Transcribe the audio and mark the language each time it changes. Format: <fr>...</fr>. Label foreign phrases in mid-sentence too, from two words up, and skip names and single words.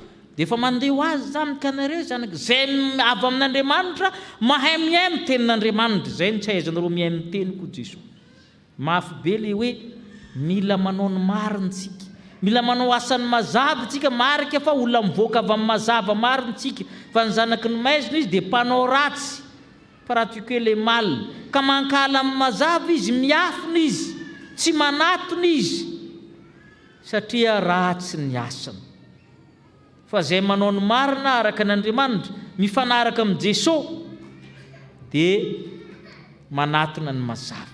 <mg>Dia efa mandeha ho azy zany ka nareo zany zay avy amin'Andriamanitra mahay miaino tenin'Andriamanitra. Zay ny tsy ahaizanareo miaino teniko Jesosy. Mafy be le hoe mila manao ny marintsika, mila manao asany mazava tsika. Marika fa olona mivoaka avy amin'ny mazava marintsika. Fa ny zanaky ny maizina izy dia mpanao ratsy,</mg> <fr>pratiquer le mal.</fr> <mg>Ka mankala amin'ny mazava izy, miafina izy, tsy manatona izy satria ratsy ny asany. Fa zay manao ny marina araka n'Andriamanitra, mifanaraka amin'ny Jesosy dia manatona ny mazava.</mg>